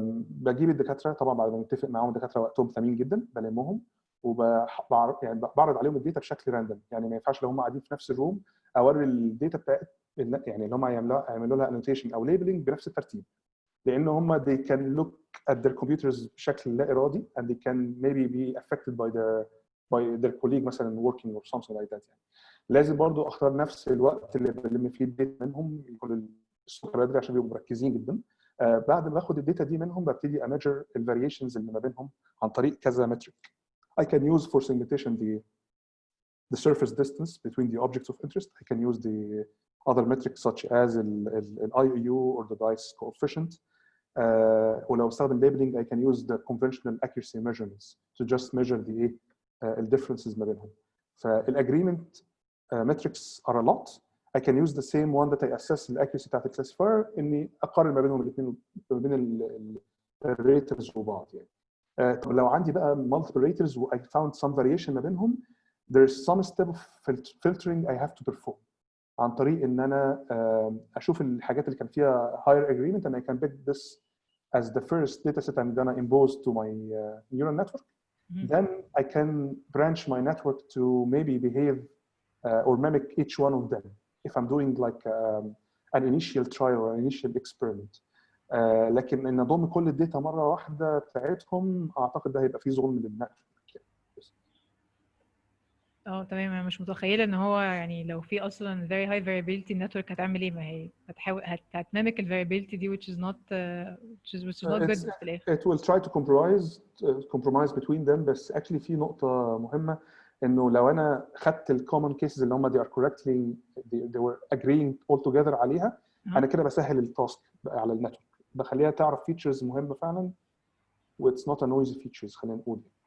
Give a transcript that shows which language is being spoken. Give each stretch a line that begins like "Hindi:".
Arabic: بجيب الدكاتره طبعا بعد ما نتفق معاهم، الدكاتره وقتهم ثمين جدا بلمهم وبعرض يعني بعرض عليهم الداتا بشكل راندوم، يعني ما ينفعش لو هم قاعدين في نفس الروم اوري الداتا بتاعت يعني اللي هم يعملوا لها annotation او labeling بنفس الترتيب، لان هم
English: they can look at their computers
Arabic: بشكل لا ارادي
English: and they can maybe be affected by their colleague
Arabic: مثلا
English: working or something like that
Arabic: يعني. لازم برضو اختار نفس الوقت اللي بلم فيه الداتا منهم، يكون الصبح بدري عشان يبقوا مركزين جدا. بعد ما باخد الداتا دي منهم ببتدي اميجر الفاريشنز اللي ما بينهم عن طريق كذا متريك.
English: I can use for segmentation the surface distance between the objects of interest. I can use the other metrics such as the IOU or the dice coefficient.
Arabic: ولو استخدم
English: labeling I can use the conventional accuracy measurements to just measure the differences
Arabic: ما بينهم.
English: فالagreement metrics are a lot. I can use the same one that I assess the accuracy
Arabic: بتاعت الكلاسيفاير اني اقارن ما بينهم الاثنين ما بين الريترز وبعض يعني. طب لو عندي بقى
English: multiple raters و I found some variation
Arabic: ما بينهم
English: there is some step of filtering I have to perform
Arabic: عن طريق ان انا اشوف الحاجات اللي كان فيها
English: higher agreement and I can pick this as the first data set I'm gonna impose to my neural network. Then I can branch my network to maybe behave or mimic each one of them if I'm doing like an initial trial or an initial experiment.
Arabic: لكن ان اضم كل الداتا مره واحده بتاعتهم اعتقد ده هيبقى فيه ظلم للنتورك. تمام. انا مش متخيله ان هو يعني لو في اصلا
English: very high variability
Arabic: النتورك هتعمل ايه؟ ما هي هتحاول هتمامك ال variability دي
English: which is not good
Arabic: في الاخر.
English: It will try to compromise between them.
Arabic: بس actually في نقطه مهمه انه لو انا خدت ال common cases اللي هم
English: they are correctly they were agreeing all together
Arabic: عليها انا كده بسهل التاسك على النتورك، بخليها تعرف features مهمه فعلا و
English: it's not a noisy features
Arabic: خلينا نقول.